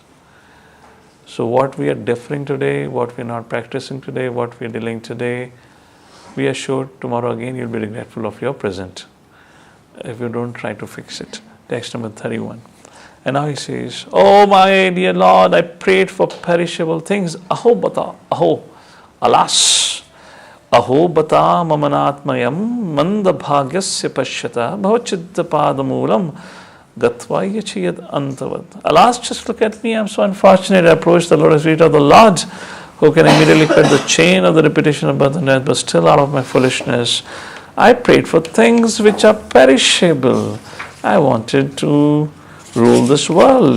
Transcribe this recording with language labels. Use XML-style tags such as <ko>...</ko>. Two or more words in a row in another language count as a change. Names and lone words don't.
<en>So what we are deferring today, what we are not practicing today, what we are delaying today, we are sure tomorrow again you'll be regretful of your present if you don't try to fix it. Text number 31. And now he says, oh my dear Lord, I prayed for perishable things.</en> <sa>अहो बत, अहो, alas. अहो बत ममानात्म्यं मन्दभाग्यस्य पश्यत भवच्छित्पादमूलं गत्वा याचे यदन्तवत्.</sa> <en>Alas, just look at me, I'm so unfortunate. I approached the lotus feet of the Lord, who can immediately cut the chain of the repetition of birth and death, but still out of my foolishness, I prayed for things which are perishable. I wanted to rule this world.</en>